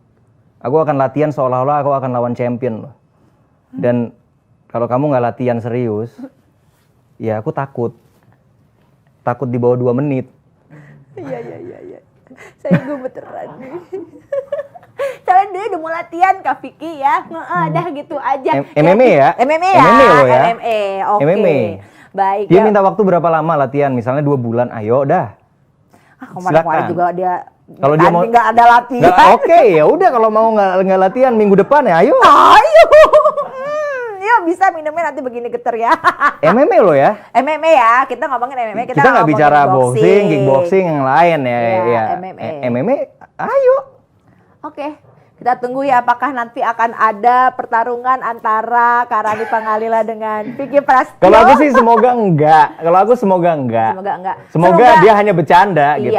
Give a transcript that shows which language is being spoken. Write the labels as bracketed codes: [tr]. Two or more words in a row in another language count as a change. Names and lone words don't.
[id] Aku akan latihan seolah-olah aku akan lawan champion loh. Dan kalau kamu nggak latihan serius, Ya aku takut di bawah 2 menit. Iya. Saya gemeteran nih. Soalnya dia udah mau latihan Kak Vicky ya. Dah gitu aja. MMA ya? MMA ya? MMA loh ya? MMA, oke. MMA. Baik. Dia minta waktu berapa lama latihan? Misalnya 2 bulan, ayo dah. Kemarin juga dia kalau dia mau nggak ada latihan. Oke, ya udah kalau mau nggak latihan minggu depan ya, ayo. Ya bisa minumnya nanti begini geter ya. MMA lo ya? MMA ya, kita ngomongin MMA. Kita nggak bicara boxing, kickboxing yang lain ya. Ya. MMA, ayo. Oke. Kita tunggu ya apakah nanti akan ada pertarungan antara Karani Pangalila dengan Vicky Prasetyo. Kalau aku sih semoga enggak. Semoga dia hanya bercanda gitu.